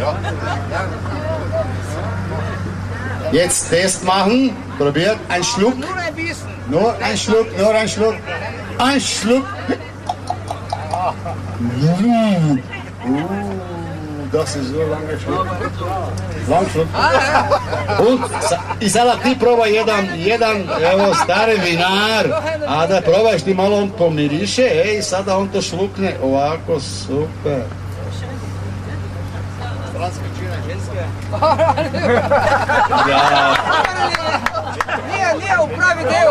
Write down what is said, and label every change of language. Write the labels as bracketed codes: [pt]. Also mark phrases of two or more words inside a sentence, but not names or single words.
[de] Ja. Jetzt Test machen. Probiert. Ein Schluck. Nur ein bisschen. Nur ein Schluck. Ein Schluck. das ist so lange schon. Langschluck. [sr] I sada ti probaj jedan, evo, stari vinar, a da probaš ti malo on pomiriše, i sada on to šlukne ovako, super. Nije u pravi deo.